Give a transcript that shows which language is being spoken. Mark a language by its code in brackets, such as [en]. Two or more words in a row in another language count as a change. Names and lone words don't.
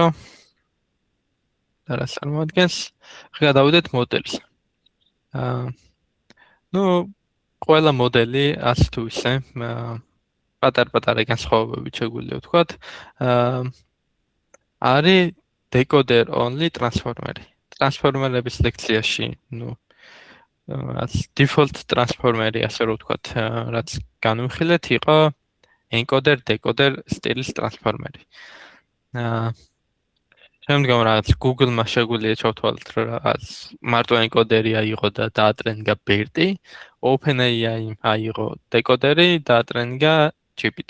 [ka] და რა წარმოადგენს? გადავიდეთ მოდელს. ნუ ყველა მოდელი ასე თუ ისე პატარ-პატარა განსხვავებებით შეგვიძლია ვთქვათ. არის [en] decoder only transformer- [ka] ი. ტრანსფორმერების ლექციაში, ნუ რაც [en] default transformer- [ka] ი ასე რომ ვთქვათ, რაც განვიხილეთ, იყო [en] encoder decoder [ka] სტილის ტრანსფორმერი. შემდგომ რაღაც Google-მა შეგვიძლია ჩავთვალოთ, რომ რაღაც მარტო encoder-ი აიღო და დაატრენინგა BERT-ი, OpenAI აიღო decoder-ი და დაატრენინგა GPT.